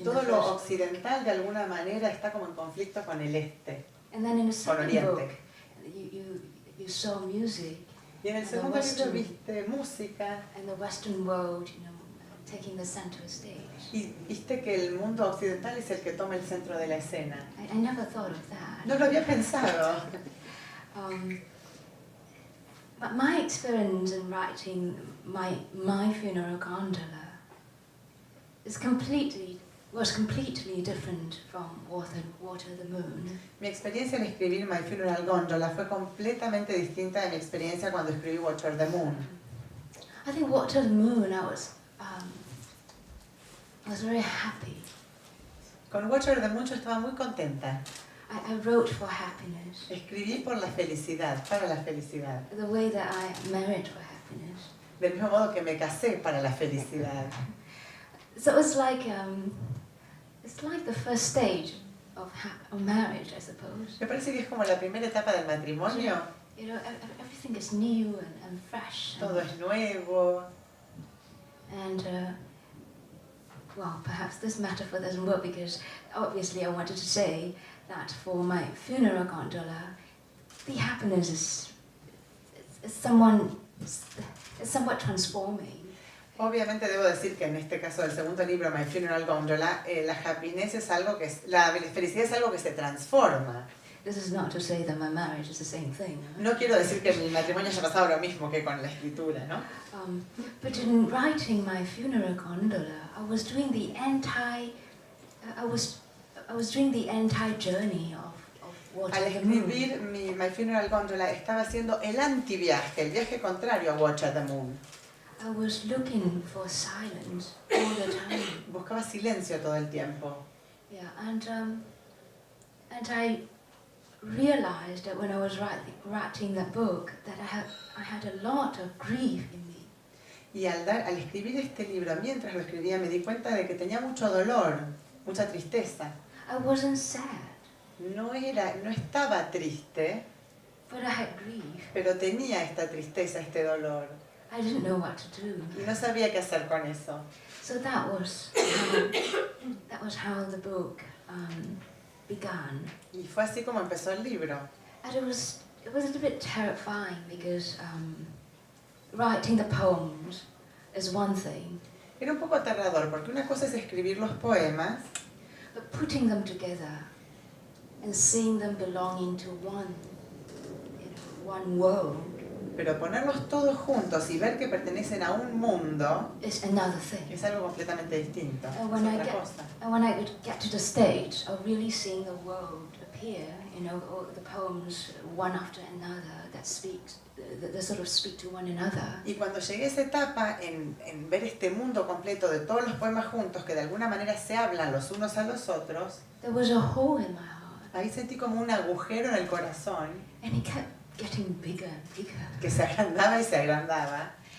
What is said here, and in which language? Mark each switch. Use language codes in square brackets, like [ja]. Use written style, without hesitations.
[es] Y todo lo occidental de alguna manera está como en conflicto con el este. [en] And then in the second [es] Oriente. [en] book, you saw music. [es] Y en el segundo libro viste música. [en] And the Western world, you know, taking the center stage. [es] Y viste que el mundo occidental es el que toma el centro de la escena. [en] I never thought of that. [es] No lo había pensado. [en] But my experience in writing my Funeral Gondola was completely different from Water the Moon. [es] Mi experiencia en escribir My Funeral Gondola fue completamente distinta de mi experiencia cuando escribí Water the Moon. [en] I think Water the Moon, I was very happy. [es] Con Water the Moon yo estaba muy contenta. [en] I wrote for happiness. [es] Escribí por la felicidad, para la felicidad. [en] The way that I married for happiness. [es] Del mismo modo que me casé para la felicidad. [en] So it's like the first stage of marriage, I suppose. [es] Me parece que es como la primera etapa del matrimonio. [en] You know, everything is new and fresh. [es] Todo es nuevo. [en] And well, perhaps this metaphor doesn't work because obviously I wanted to say that for My Funeral Gondola, the happiness is somewhat transforming. [es] Obviamente debo decir que en este caso del segundo libro, My Funeral Gondola, la happiness es algo que la felicidad es algo que se transforma. [en] This is not to say that my marriage is the same thing. [es] No quiero decir que en mi matrimonio haya pasado lo mismo que con la escritura, ¿no? [en] But in writing My Funeral Gondola, I was doing the journey of Water [es] Al [en] the Moon. [es] escribir My Funeral Gondola estaba haciendo el antiviaje, el viaje contrario a Water the Moon. [en] I was looking for silence all the time. [es] Buscaba silencio todo el tiempo. [en] Yeah, and I realized that when I was writing that book that I had a lot of grief in me. [es] Y al escribir este libro, mientras lo escribía, me di cuenta de que tenía mucho dolor, mucha tristeza. [en] I wasn't sad, [es] No estaba triste, [en] but I had grief. [es] pero tenía esta tristeza, este dolor. [en] I didn't know what to do. [es] Y no sabía qué hacer con eso. [en] So that was how the book began. [es] Y fue así como empezó el libro. [en] And it was a little bit terrifying because writing the poems is one thing, [es] Era un poco aterrador, porque una cosa es escribir los poemas, [en] but putting them together and seeing them belonging to one world [es] Pero ponerlos todos juntos y ver que pertenecen a un mundo [en] is another thing. [es] es algo completamente distinto. [en] And [es] Es [en] when I [es] otra [en] get [es] cosa. [en] and when I would get to the stage of really seeing the world appear, you know, all the poems one after another that speaks, that sort of speak to one another. [es] Y cuando llegué a esa etapa, en ver este mundo completo de todos los poemas juntos, que de alguna manera se hablan los unos a los otros, [en] There was a hole in my heart, [es] ahí sentí como un agujero en el corazón [en] and it kept getting bigger and bigger. [es] que se agrandaba y se agrandaba.